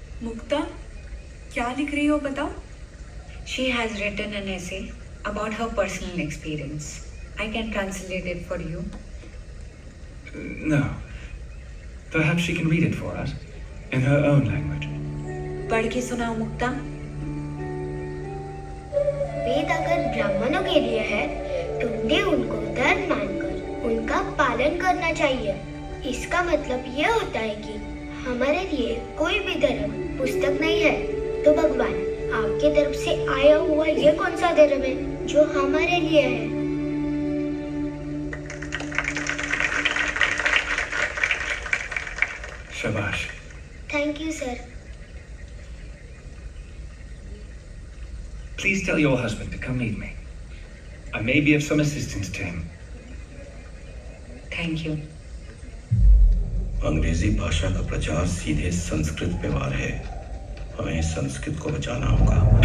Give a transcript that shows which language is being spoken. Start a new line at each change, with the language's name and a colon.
Hindi: मुक्ता क्या लिख रही हो बताओ?
English: She has written an essay about her personal experience. I can translate it for you. No. Perhaps she can read it for us, in her own language.
Hindi: पढ़ के सुनाओ मुक्ता. वेद अगर ब्राह्मणों के लिए है तो उन्हें उनको धर्म मानकर उनका पालन करना चाहिए. इसका मतलब ये होता है कि हमारे लिए कोई भी धर्म पुस्तक नहीं है. तो भगवान आपके तरफ से आया हुआ ये कौन सा धर्म है जो हमारे लिए है? Shabash.
English: Thank you sir. Please tell your husband to come meet me. I may be of some assistance to him. Thank you.
Hindi: अंग्रेजी भाषा का प्रचार सीधे संस्कृत पे वार है. हमें संस्कृत को बचाना होगा.